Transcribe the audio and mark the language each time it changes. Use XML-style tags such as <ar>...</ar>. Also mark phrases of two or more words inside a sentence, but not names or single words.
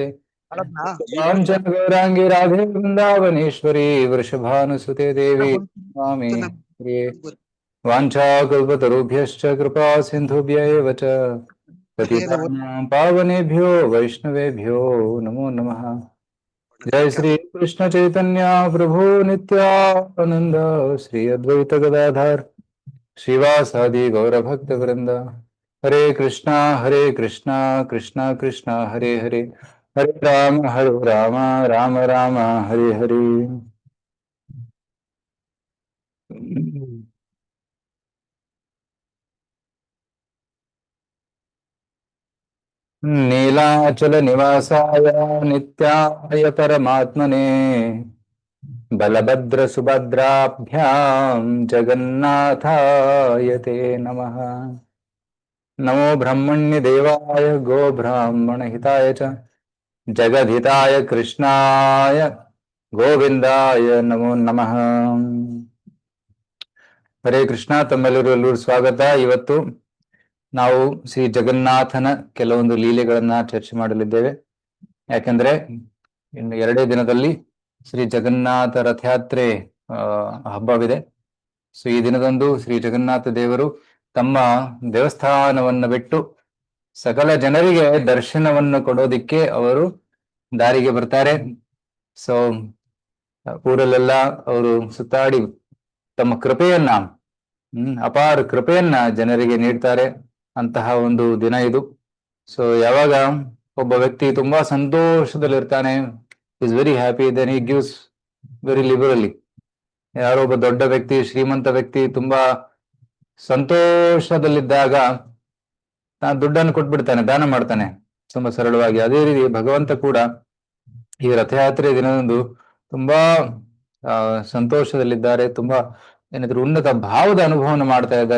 <sa>कांचन गौरांगी राधे वृंदावनेश्वरी वृषभानुसुते देवी स्वामी प्रिये वाञ्छाकल्पतरुभ्यश्च कृपा सिन्धुभ्य एव च पतितानां पावनेभ्यो वैष्णवेभ्यो नमो नमः। जय श्री कृष्ण चैतन्य प्रभु नित्यानंद श्री अद्वैत गदाधर श्रीवासादि गौरभक्त वृंद हरे कृष्णा कृष्णा कृष्णा हरे हरे हरे राम राम राम हरे हरे। नीलाचल निवासाय नित्याय परमात्मने बलभद्र सुभद्राभ्यां जगन्नाथाय ते नमः। नमो ब्रह्मण्य देवाय गो ब्राह्मण हिताय च जगद्हिताय कृष्णाय ಗೋವಿಂದಾಯ ನಮೋ ನಮಃ.</sa> <kn>ಹರೇ ಕೃಷ್ಣ. ತಮ್ಮೆಲ್ಲರೂ ಸ್ವಾಗತ. ಇವತ್ತು ನಾವು ಶ್ರೀ ಜಗನ್ನಾಥನ ಕೆಲವೊಂದು ಲೀಲೆಗಳನ್ನ ಚರ್ಚೆ ಮಾಡಲಿದ್ದೇವೆ. ಯಾಕಂದ್ರೆ ಇನ್ನು 2 ದಿನದಲ್ಲಿ ಶ್ರೀ ಜಗನ್ನಾಥ ರಥಯಾತ್ರೆ ಹಬ್ಬವಿದೆ. ಸೊ ಈ ದಿನದಂದು ಶ್ರೀ ಜಗನ್ನಾಥ ದೇವರು ತಮ್ಮ ದೇವಸ್ಥಾನವನ್ನು ಬಿಟ್ಟು ಸಕಲ ಜನರಿಗೆ ದರ್ಶನವನ್ನು ಕೊಡೋದಿಕ್ಕೆ ಅವರು ದಾರಿಗೆ ಬರ್ತಾರೆ. ಸೊ ಊರಲ್ಲೆಲ್ಲ ಅವರು ಸುತ್ತಾಡಿ ತಮ್ಮ ಕೃಪೆಯನ್ನ ಅಪಾರ ಕೃಪೆಯನ್ನ ಜನರಿಗೆ ನೀಡ್ತಾರೆ. ಅಂತಹ ಒಂದು ದಿನ ಇದು. ಸೊ ಯಾವಾಗ ಒಬ್ಬ ವ್ಯಕ್ತಿ ತುಂಬಾ ಸಂತೋಷದಲ್ಲಿರ್ತಾನೆ,</kn> <en>is very happy, then he gives very liberally.</en> <kn>ಯಾರೋ ಒಬ್ಬ ದೊಡ್ಡ ವ್ಯಕ್ತಿ, ಶ್ರೀಮಂತ ವ್ಯಕ್ತಿ ತುಂಬಾ ಸಂತೋಷದಲ್ಲಿದ್ದಾಗ ದುಡ್ಡನ್ನು ಕೊಟ್ಬಿಡ್ತಾನೆ, ದಾನ ಮಾಡ್ತಾನೆ ತುಂಬಾ ಸರಳವಾಗಿ. ಅದೇ ರೀತಿ ಭಗವಂತ ಕೂಡ ಈ ರಥಯಾತ್ರೆ ದಿನದಂದು ತುಂಬಾ ಸಂತೋಷದಲ್ಲಿದ್ದಾರೆ, ತುಂಬಾ ಏನಾದ್ರು ಉನ್ನತ ಭಾವದ ಅನುಭವವನ್ನು ಮಾಡ್ತಾ ಇದ್ದಾರೆ.</kn>